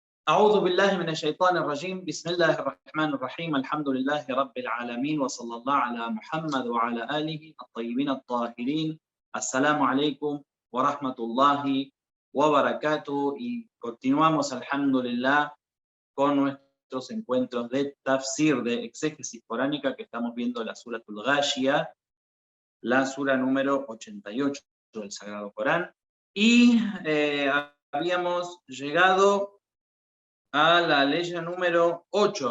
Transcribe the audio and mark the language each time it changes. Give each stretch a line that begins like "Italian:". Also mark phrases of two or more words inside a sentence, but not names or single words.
Arabic: أعوذ بالله من الشيطان الرجيم بسم الله الرحمن الرحيم الحمد لله رب العالمين وصلى الله على محمد وعلى آله الطيبين الطاهرين. السلام عليكم ورحمة الله وبركاته.
Spanish: Y continuamos, alhamdulillah, con nuestros encuentros de tafsir, de exégesis coránica, que estamos viendo la Suratul Ghashiyah, la sura número 88 del Sagrado Corán. Y habíamos llegado a la ley número 8.